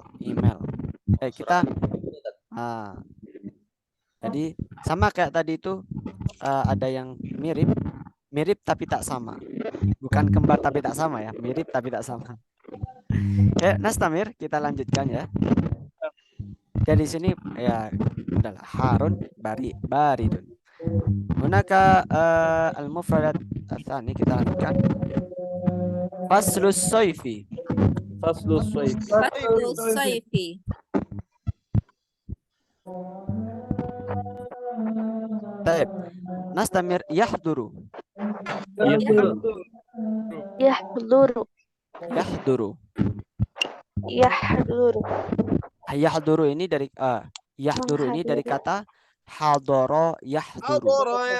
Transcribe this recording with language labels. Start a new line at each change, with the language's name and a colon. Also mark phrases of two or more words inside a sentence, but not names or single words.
Indonesian: Kita jadi sama kayak tadi itu, ada yang mirip tapi tak sama. Bukan kembar tapi tak sama ya, mirip tapi tak sama.
Arabic: Nastamir,
Indonesian: kita lanjutkan ya. Dari sini ya adalah
Arabic: Harun baridun. Hunaka al-mufradat tsani,
Indonesian: kita lanjutkan.
Arabic: Faslus sayfi. Faslus sayfi.
Indonesian: Baik.
Arabic: Nastamir yahduru.
Indonesian: Yahduru ini dari kata
Arabic: hadara yahduru.